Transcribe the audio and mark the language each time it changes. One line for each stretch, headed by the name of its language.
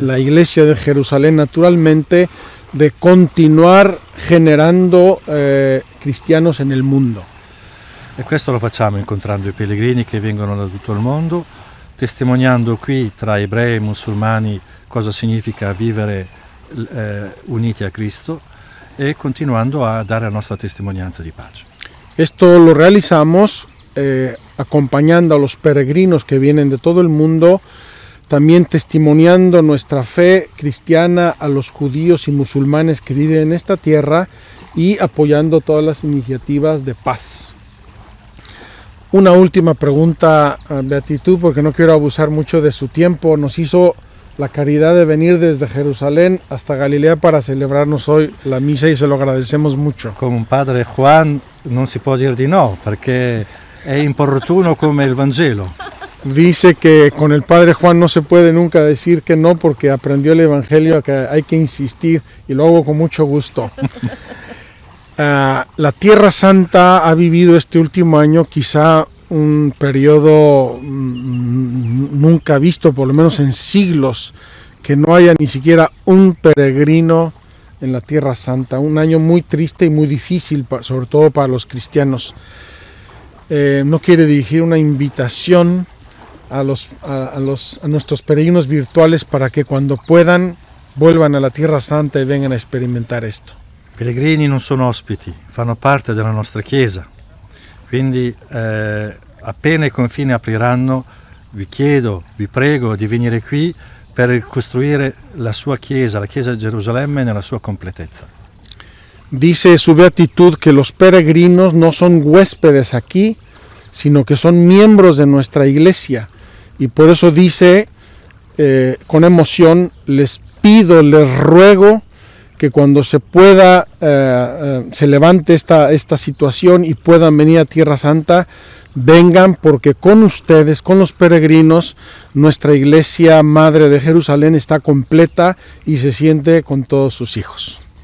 Spanish: la iglesia de Jerusalén naturalmente, de continuar generando cristianos en el mundo.
Italian: e questo lo facciamo incontrando i pellegrini che vengono da tutto il mondo, testimoniando qui tra ebrei e musulmani cosa significa vivere uniti a Cristo e continuando a dare la nostra testimonianza di pace.
Spanish: Esto lo realizamos acompañando a los peregrinos que vienen de todo el mundo, también testimoniando nuestra fe cristiana a los judíos y musulmanes que viven en esta tierra y apoyando todas las iniciativas de paz. Una última pregunta, Beatitud, porque no quiero abusar mucho de su tiempo. Nos hizo la caridad de venir desde Jerusalén hasta Galilea para celebrarnos hoy la misa y se lo agradecemos mucho.
Italian: Come un padre Juan non si può dire di no, perché è importuno come il Vangelo.
Spanish: Dice que con el Padre Juan no se puede nunca decir que no porque aprendió el Evangelio que hay que insistir y lo hago con mucho gusto. La Tierra Santa ha vivido este último año quizá un periodo nunca visto, por lo menos en siglos, que no haya ni siquiera un peregrino en la Tierra Santa. Un año muy triste y muy difícil, sobre todo para los cristianos. No quiere dirigir una invitación a nuestros peregrinos virtuales para que cuando puedan vuelvan a la Tierra Santa y vengan a experimentar esto.
Italian: I pellegrini non sono ospiti, fanno parte della nostra Chiesa, quindi appena i confini apriranno vi chiedo, vi prego di venire qui per costruire la sua Chiesa, la Chiesa di Gerusalemme nella sua completezza.
Spanish: Dice su beatitud que los peregrinos no son huéspedes aquí, sino que son miembros de nuestra iglesia. Y por eso dice con emoción, les pido, les ruego que cuando se pueda, se levante esta situación y puedan venir a Tierra Santa, vengan, porque con ustedes, con los peregrinos, nuestra iglesia madre de Jerusalén está completa y se siente con todos sus hijos.